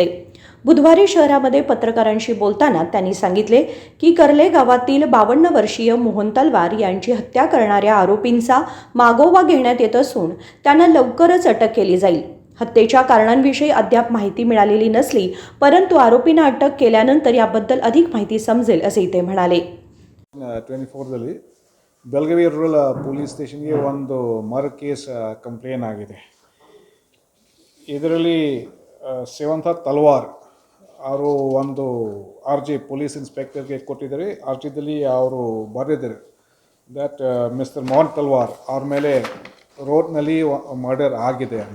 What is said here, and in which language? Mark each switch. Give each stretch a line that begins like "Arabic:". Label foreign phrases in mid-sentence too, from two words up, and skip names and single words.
Marathi: बुधवारी शहरामध्ये पत्रकारांशी बोलताना त्यांनी सांगितले की कर्ले गावातील 52 वर्षीय मोहन तलवार यांची हत्या करणाऱ्या आरोपींचा मागोवा घेण्यात येत असून त्यांना लवकरच अटक केली जाईल. हत्येच्या कारणांविषयी अद्याप माहिती मिळालेली नसली, परंतु आरोपींना अटक केल्यानंतर याबद्दल अधिक माहिती समजेल असे ते म्हणाले.
Kannada: 24ರಲ್ಲಿ ಬೆಳಗಾವಿ ರೂರಲ್ ಪೊಲೀಸ್ ಸ್ಟೇಷನ್ಗೆ ಒಂದು
English: murder case complain
Kannada: ಆಗಿದೆ. ಇದರಲ್ಲಿ ಸೇವಂತ ತಲ್ವಾರ್ ಅವರು ಒಂದು RG ಪೊಲೀಸ್ ಇನ್ಸ್ಪೆಕ್ಟರ್ಗೆ ಕೊಟ್ಟಿದ್ದಾರೆ. RGದಲ್ಲಿ ಅವರು ಬರೆದಿದ್ದಾರೆ
English: that Mister
Kannada: ಮೋಹನ್ ತಲ್ವಾರ್ ಅವ್ರ ಮೇಲೆ ರೋಡ್ನಲ್ಲಿ ಮರ್ಡರ್ ಆಗಿದೆ ಅಂತ.